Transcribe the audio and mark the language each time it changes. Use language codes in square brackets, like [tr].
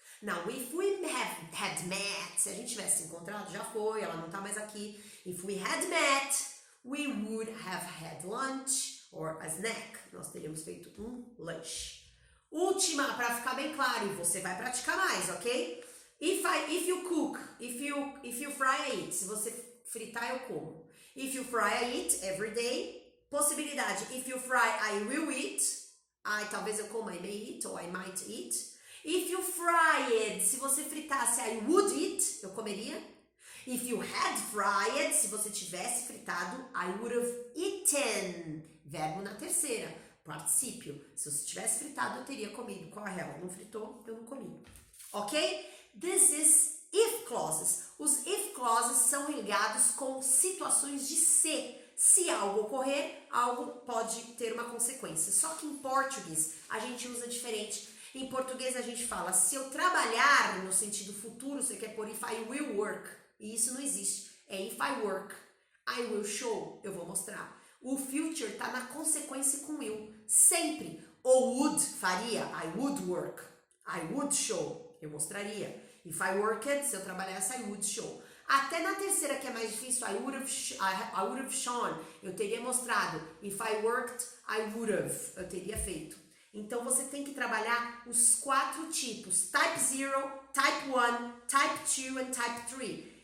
[pt] Now, [en] if we had met, [pt] se a gente tivesse se encontrado, já foi, ela não tá mais aqui. [en] If we had met, we would have had lunch or a snack. [pt] Nós teríamos feito um lanche. Última, para ficar bem claro, e você vai praticar mais, ok? [en] If you cook, if you fry, I eat. [pt] Se você fritar, eu como. [en] If you fry, I eat every day. [pt] Possibilidade, [en] if you fry, I will eat. [pt] Talvez eu coma, [en] I may eat or I might eat. If you fry it, [pt] se você fritasse, [en] I would eat, [pt] eu comeria. [en] If you had fried, [pt] se você tivesse fritado, [en] I would have eaten. [pt] Verbo na terceira, particípio. Se você tivesse fritado, eu teria comido. Qual é a real? Não fritou, eu não comi. Ok? [en] This is if clauses. [pt] Os if clauses são ligados com situações de se. Se algo ocorrer, algo pode ter uma consequência. Só que em português, a gente usa diferente. Em português a gente fala, se eu trabalhar no sentido futuro, você quer pôr [en] if I will work. [pt] E isso não existe. [en] É if I work, I will show. [pt] Eu vou mostrar. O future tá na consequência com will. Sempre. Ou would faria, [en] I would work. I would show. [pt] Eu mostraria. [en] If I worked, [pt] se eu trabalhasse, [en] I would show. [pt] Até na terceira, que é mais difícil, [en] I would have shown. [pt] Eu teria mostrado. [en] If I worked, I would have. [pt] Eu teria feito. Então, você tem que trabalhar os 4 tipos. [en] Type 0, Type 1, Type 2 e Type 3.